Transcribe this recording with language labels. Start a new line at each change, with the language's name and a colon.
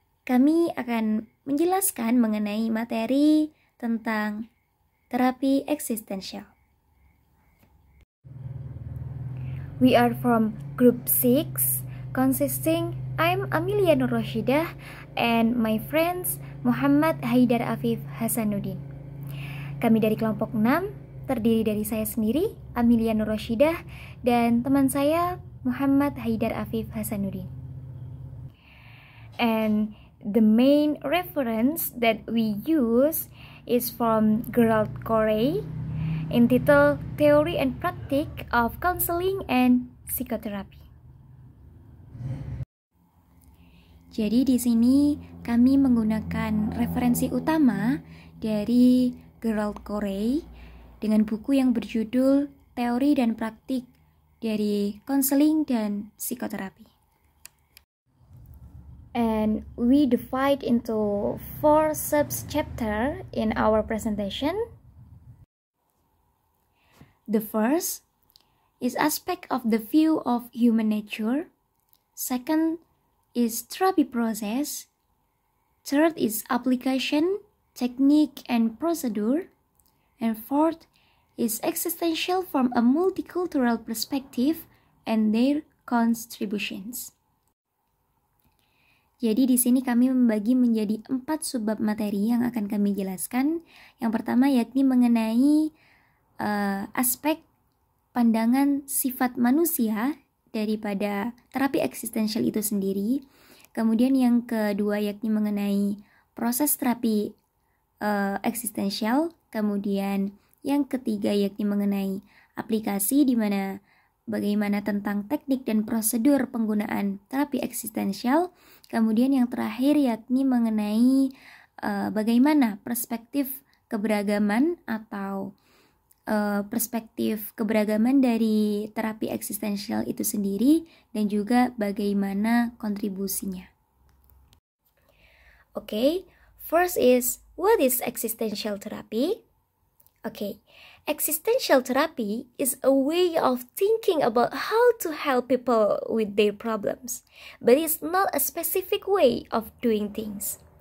Indonesian: Kami akan menjelaskan mengenai materi tentang terapi eksistensial.
English: We are from group 6, consisting I'm Amelia Nur Rashidah and my friends Muhammad Haidar Afif Hasanuddin.
Indonesian: Kami dari kelompok 6, terdiri dari saya sendiri, Amelia Nur Rashidah, dan teman saya, Muhammad Haidar Afif Hasanuddin.
English: And the main reference that we use is from Gerald Corey, entitled Theory and Practice of Counseling and Psychotherapy.
Indonesian: Jadi di sini kami menggunakan referensi utama dari Gerald Corey dengan buku yang berjudul Teori dan Praktik dari Konseling dan Psikoterapi.
English: And we divide into 4 sub-chapters in our presentation. The first is aspect of the view of human nature. Second is therapy process. Third is application, technique, and procedure. And fourth is existential from a multicultural perspective and their contributions.
Indonesian: Jadi di sini kami membagi menjadi 4 subbab materi yang akan kami jelaskan. Yang pertama yakni mengenai aspek pandangan sifat manusia daripada terapi eksistensial itu sendiri. Kemudian yang kedua yakni mengenai proses terapi eksistensial. Kemudian yang ketiga yakni mengenai aplikasi, di mana bagaimana tentang teknik dan prosedur penggunaan terapi eksistensial. Kemudian yang terakhir yakni mengenai bagaimana perspektif keberagaman atau perspektif keberagaman dari terapi eksistensial itu sendiri dan juga bagaimana kontribusinya.
English: Okay, first is what is existential therapy? Okay, existential therapy is a way of thinking about how to help people with their problems, but it's not a specific way of doing things.